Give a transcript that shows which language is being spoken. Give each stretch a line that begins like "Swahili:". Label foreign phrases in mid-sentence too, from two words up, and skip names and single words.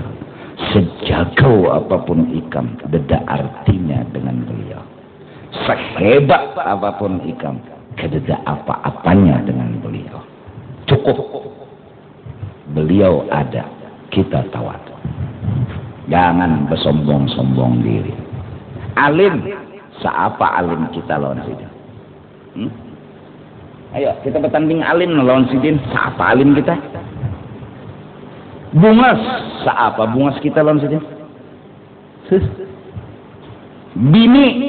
Indonesian: Sejauh apapun ikam beda artinya dengan beliau. Sehebat apapun ikam beda apa-apanya dengan beliau. Cukup beliau ada, kita tawadhu. Jangan bersombong-sombong diri.
Banjar: Alim, seapa alim kita lawan sidin? Ayo kita bertanding alim lawan sidin. Seapa alim kita? Bungas, seapa bungas kita lawan sidin? Bini.